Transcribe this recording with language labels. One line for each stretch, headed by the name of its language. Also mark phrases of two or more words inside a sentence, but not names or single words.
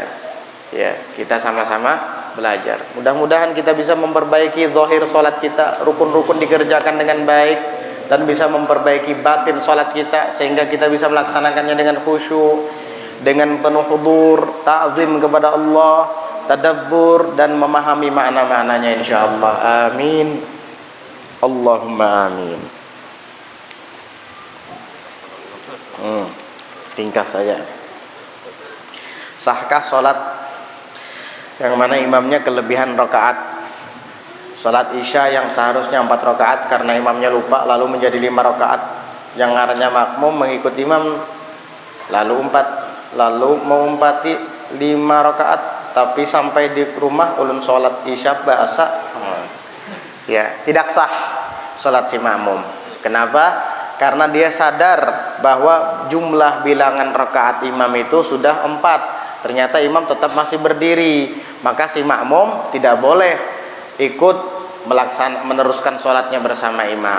Indonesian: Ya, kita sama-sama belajar. Mudah-mudahan kita bisa memperbaiki zahir salat kita, rukun-rukun dikerjakan dengan baik, dan bisa memperbaiki batin salat kita sehingga kita bisa melaksanakannya dengan khusyuk, dengan penuh hudur, ta'zim kepada Allah, tadabbur dan memahami makna-maknanya insyaallah.
Arabic: Amin. Allahumma amin.
Indonesian: Ringkas saja. Sahkah salat yang mana imamnya kelebihan rakaat? Salat Isya yang seharusnya 4 rakaat karena imamnya lupa lalu menjadi 5 rakaat.
Banjar: Yang ngarannya makmum mengikut imam lalu mau umpati 5 rakaat, tapi sampai di rumah ulun salat Isya bahasa ya tidak sah salat si makmum.
Indonesian: Kenapa? Karena dia sadar bahwa jumlah bilangan rakaat imam itu sudah 4. Ternyata imam tetap masih berdiri, maka si makmum tidak boleh ikut meneruskan sholatnya bersama imam.